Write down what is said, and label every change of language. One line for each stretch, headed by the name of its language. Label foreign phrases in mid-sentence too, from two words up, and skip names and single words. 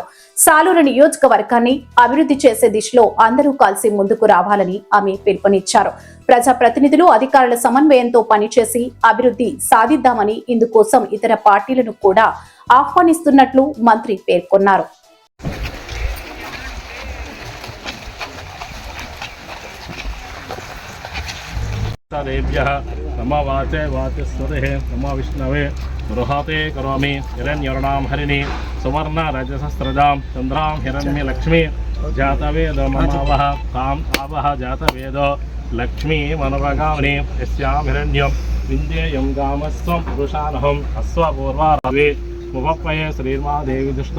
Telugu: సాలూరు నియోజకవర్గాన్ని అభివృద్ధి చేసే దిశలో అందరూ కలిసి ముందుకు రావాలని ఆమె పిలుపునిచ్చారు. ప్రజాప్రతినిధులు అధికారుల సమన్వయంతో పనిచేసి అభివృద్ధి సాధిద్దామని ఇందుకోసం ఇతర పార్టీలను కూడా ఆహ్వానిస్తున్నట్లు మంత్రి పేర్కొన్నారు.
Sanskrit: नमो वाचे वाचस्वते नमो विष्णवे बृहते करोमि हिरण्यवर्णां हरिणी सुवर्ण रजसस्रजां चन्द्रां हिरण्यलक्ष्मी जातवेदो ममावह ताम् आवह जातवेदो लक्ष्मी मनोभगामिनी यस्यां हिरण्यं विन्देयं गामस्त्वं पुरुषानहम् अश्वपूर्वारवे मुपप्पये श्रीर्मादेवी